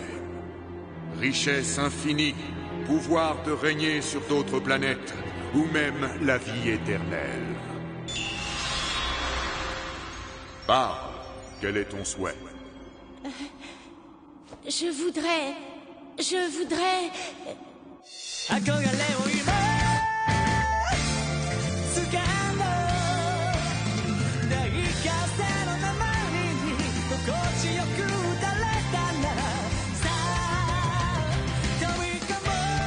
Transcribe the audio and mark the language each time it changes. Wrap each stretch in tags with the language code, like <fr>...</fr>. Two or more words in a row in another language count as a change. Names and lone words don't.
<fr>Richesse infinie, pouvoir de régner sur d'autres planètes, ou même la vie éternelle. Parle, quel est ton souhait? Je voudrais...</fr> <ja>憧れを今掴んだ大風の名前に心地よく打たれたならさあ飛び込もう</ja>